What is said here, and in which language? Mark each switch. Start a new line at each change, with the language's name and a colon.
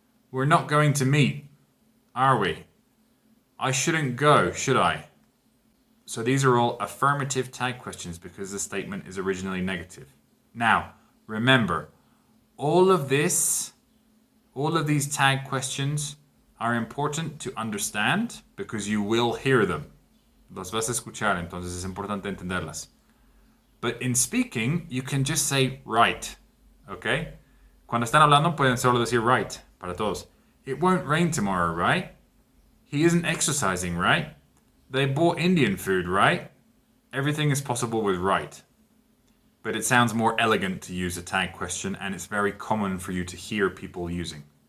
English: We're not going to meet, are we? I shouldn't go, should I? So these are all affirmative tag questions because the statement is originally negative. Now, remember, all of these tag questions are important to understand because you will hear them.
Spanish: Las vas a escuchar, entonces es importante entenderlas.
English: But in speaking, you can just say right, okay?
Spanish: Cuando están hablando pueden solo decir right. Para todos.
English: It won't rain tomorrow, right? He isn't exercising, right? They bought Indian food, right? Everything is possible with right. But it sounds more elegant to use a tag question, and it's very common for you to hear people using.